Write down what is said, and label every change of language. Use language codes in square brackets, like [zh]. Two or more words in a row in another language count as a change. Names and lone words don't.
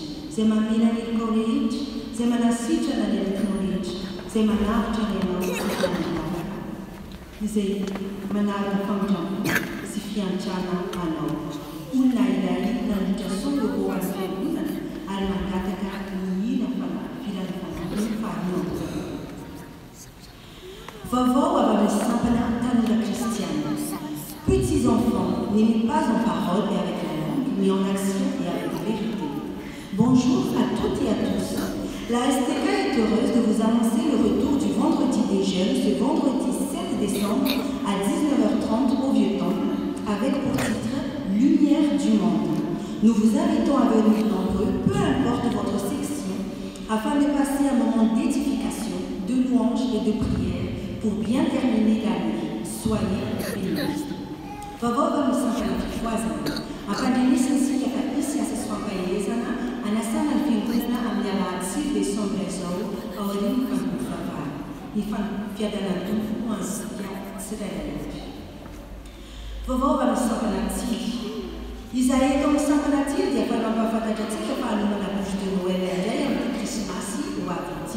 [mg] Izay mamela ny helikao rehetra, izay manasitrana ny alikinao rehetra, izay manavitra ny anao sy fananao, izay manaraka famindrampo sy fiantrana anao. Olona ilay nandritra songo amin'ny fiangonana ary mangataka ny ila filana fanahy faharinao. Vauvao avy amin'ny sampana tanora kristiana. [fr] Petits enfants, n'aimez pas en parole et avec la langue, mais en action et avec vérité. Bonjour à toutes et à tous. La STK est heureuse de vous annoncer le retour du vendredi des jeunes ce vendredi 7 décembre à 19h30 au Vieux-Temple, avec pour titre Lumière du monde. Nous vous invitons à venir nombreux, peu importe votre section, afin de passer un moment d'édification, de louange et de prière pour bien terminer l'année. Soyez bénis. [mg] Vavao vamisangana ampandrenesany sika kapisy asa soampaelezana anasana ny fiangonana amin'ny alahady 6 décembre izao ao aorian'ny fanovavana. Ny fiadanany tompo ho antsika tsirairay avy. Vavao vamisangana tiky. Izahay eto amin'ny sangana tiky dia fa mampahafantatra antsika fa hanomana [fr] bouche de Noël [mg] indray amin'ny krismasy ho avy ity.